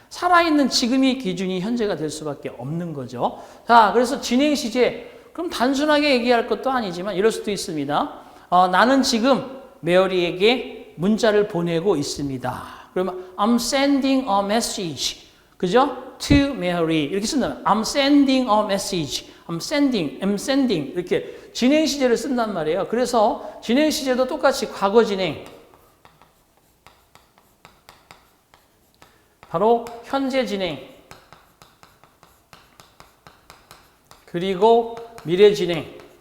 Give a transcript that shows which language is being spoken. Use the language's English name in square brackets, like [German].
[Korean] 살아있는 지금이 기준이 현재가 될 수밖에 없는 거죠. 자, 그래서 진행 시제. 그럼 단순하게 얘기할 것도 아니지만 이럴 수도 있습니다. 나는 지금 메어리에게 문자를 보내고 있습니다. 그러면 [English] I'm sending a message. [Korean] 그죠? [English] To Mary. [Korean] 이렇게 쓴다면 [English] I'm sending a message. I'm sending. [Korean] 이렇게 진행 시제를 쓴단 말이에요. 그래서 진행 시제도 똑같이 과거 진행. 바로 현재 진행. 그리고 미래 진행.